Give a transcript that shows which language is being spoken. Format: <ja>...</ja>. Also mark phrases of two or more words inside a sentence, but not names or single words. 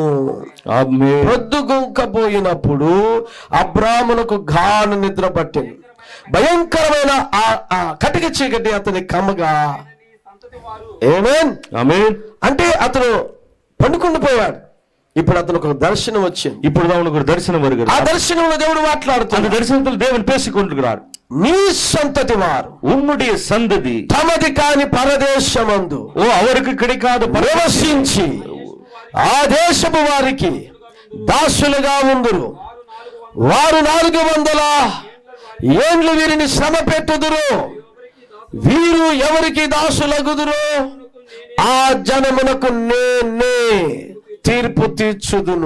<te>ప్రొద్దుగుంకపోయినప్పుడు అబ్రామునకు గాఢ నిద్ర పట్టింది. భయంకరమైన ఆ కటిక చీకటి అతని కమ్మగా. ఆమేన్ ఆమేన్. అంటే అతను పండుకొని పోయాడు. ఇప్పుడు అతను ఒక దర్శనం వచ్చింది.</te> <ta>ఇప్పుడు அவனுக்கு ஒரு தரிசனம் வருகிறது.</ta> <te>ఆ దర్శనంలో దేవుడు మాట్లాడుతున్నాడు.</te> <ta>அந்த தரிசனத்தில் தேவன் பேசிக்கொண்டிருக்கிறார்.</ta> <te>నీ సంతతి వారు,</te> <ta>உன்னுடைய சந்ததி</ta> <te>తమది కాని పరదేశమందు</te> <ta>அவருக்கு கிடைக்காத</ta> <te>ప్రవేశించి ఆ దేశపు వారికి దాసులుగా ఉందురు. వారు 400 ఏండ్లు వీరిని శ్రమ పెట్టుదురు. వీరు ఎవరికి దాసులగుదురు? ఆ జనమునకు నేనే తీర్పు తీర్చుదును.</te>